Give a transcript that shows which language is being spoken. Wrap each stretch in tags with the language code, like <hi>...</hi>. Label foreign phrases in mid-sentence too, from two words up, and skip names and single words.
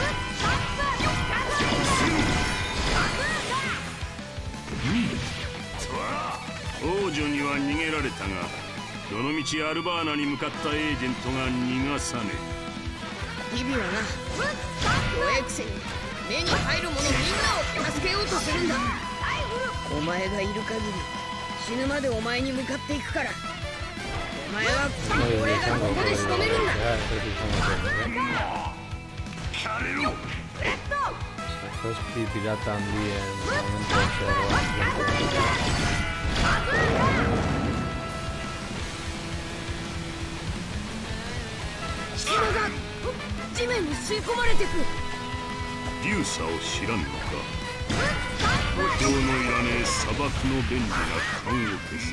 <ja>王女には逃げられたが、どのみちアルバーナに向かったエージェントが逃がさねえ。ビビはな、弱えくせに目に入る者みんなを助けようとするんだ。お前がいる限り死ぬまでお前に向かっていくから。お前は俺がここで仕留めるんだ。</ja> <eu>Zazpi pirata handien momentu</eu> <ja>島が地面に吸い込まれてく。リュウサを知らんのか。補強のいらねえ砂漠の便利な棺桶さ。</ja>